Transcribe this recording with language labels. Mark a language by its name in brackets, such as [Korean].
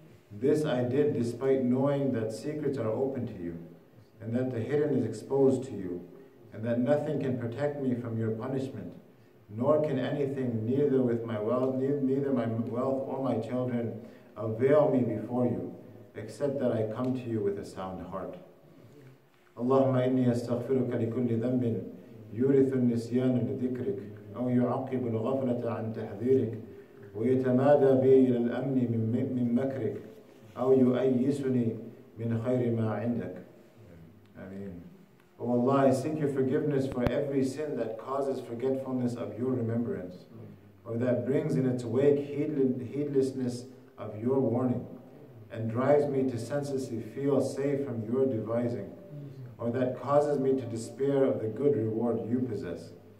[English] This I did despite knowing that secrets are open to you, and that the hidden is exposed to you, and that nothing can protect me from your punishment, nor can anything, neither my wealth or my children, avail me before you, except that I come to you with a sound heart. [Arabic] Allahumma inni astaghfiruka likulli dhanbin yurithu an-nisyana lidhikrik أو يعقب الغفلة عن تحذيرك ويتمادى بي إلى الأمن من مكرك أو يؤيسني من خير ما عندك. Ameen. [English] O Allah, I seek your forgiveness for every sin that causes forgetfulness of your remembrance, or that brings in its wake heedlessness of your warning, and drives me to senselessly feel safe from your devising, or that causes me to despair of the good reward you possess.